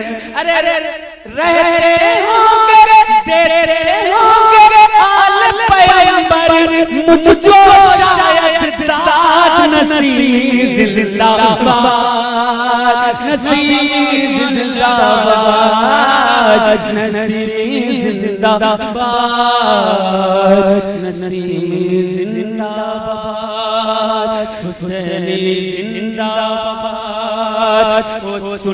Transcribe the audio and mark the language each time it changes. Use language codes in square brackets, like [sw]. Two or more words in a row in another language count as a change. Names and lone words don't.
[ur] ارے رہتے ہوں گے دیتے ہوں گے آل پیغمبر، مجھ کو شاید داد نصیب زندہ باد، نصیب زندہ باد، نصیب زندہ باد، نصیب زندہ باد، حسینی زندہ باد، سنی زندہ۔